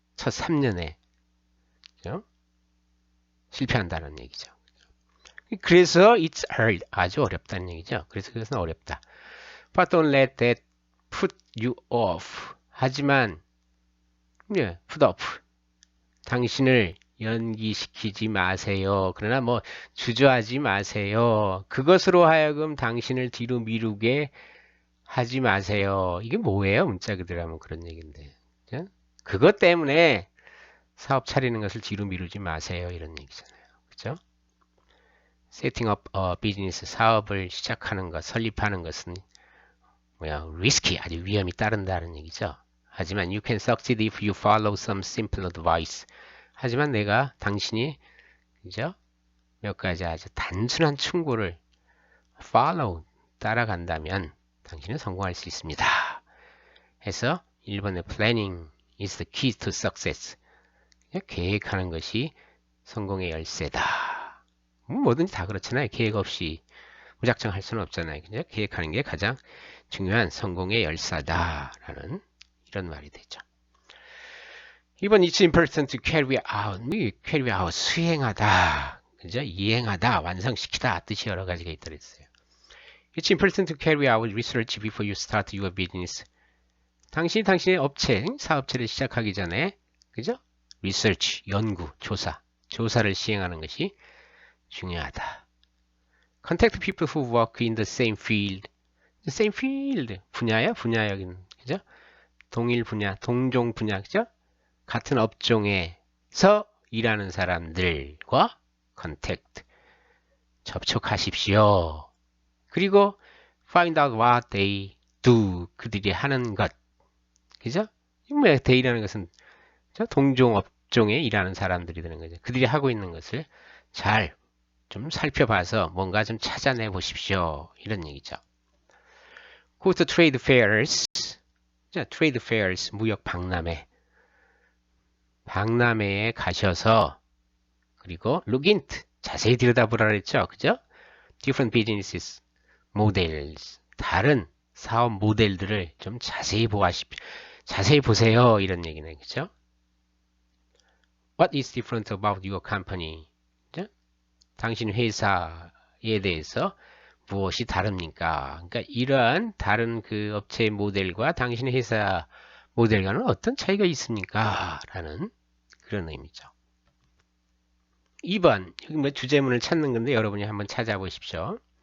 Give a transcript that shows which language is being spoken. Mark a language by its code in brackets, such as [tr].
[ko] 첫 3년에 그죠? 실패한다는 얘기죠. 그래서 [en] it's hard, [ko] 아주 어렵다는 얘기죠. 그래서 그것은 어렵다. [en] But don't let that put you off. [ko] 하지만 put off. 당신을 연기시키지 마세요. 그러나 주저하지 마세요. 그것으로 하여금 당신을 뒤로 미루게 하지 마세요. 이게 뭐예요? 문자 그대로 하면 그런 얘기인데. 그죠? 그것 때문에 사업 차리는 것을 뒤로 미루지 마세요. 이런 얘기잖아요. 그죠? [en] setting up a business, [ko] 사업을 시작하는 것, 설립하는 것은 risky, 아주 위험이 따른다는 얘기죠. 하지만 [en] you can succeed if you follow some simple advice. [ko] 하지만 당신이 그죠? 몇 가지 아주 단순한 충고를 follow, 따라간다면 당신은 성공할 수 있습니다. 해서 1번의 [en] planning is the key to success. [ko] 계획하는 것이 성공의 열쇠다. 뭐든지 다 그렇잖아요. 계획 없이 무작정 할 수는 없잖아요. 그죠? 계획하는 게 가장 중요한 성공의 열쇠다라는 이런 말이 되죠. 이번 [en] it's important to carry out, [ko] 수행하다, 그죠? 이행하다, 완성시키다 뜻이 여러 가지가 있다 그랬어요. [en] It's important to carry out research before you start your business. [ko] 당신의 업체, 사업체를 시작하기 전에, 그죠? research, 연구, 조사를 시행하는 것이 중요하다. [en] Contact people who work in the same field. The same field. [ko] 분야 여기는, 그죠? 동일 분야, 동종 분야, 그죠? 같은 업종에서 일하는 사람들과 contact, 접촉하십시오. 그리고 [en] find out what they do, [ko] 그들이 하는 것. 그죠? they라는 것은 동종 업종에 일하는 사람들이 되는 거죠. 그들이 하고 있는 것을 잘 좀 살펴봐서 뭔가 좀 찾아내 보십시오. 이런 얘기죠. [en] Go to trade fairs. trade fairs, [ko] 무역 박람회에 가셔서 그리고 [en] look into, [ko] 자세히 들여다보라 그랬죠. 그죠? [en] different businesses, models, [ko] 다른 사업 모델들을 좀 자세히 보세요. 이런 얘기네. 그죠? [en] What is different about your company? [ko] 그죠? 당신 회사에 대해서 무엇이 다릅니까? 그러니까 이러한 다른 그 업체의 모델과 당신의 회사 모델과는 어떤 차이가 있습니까? 라는 그런 의미죠. 2번, 여기 주제문을 찾는 건데 여러분이 한번 찾아보십시오.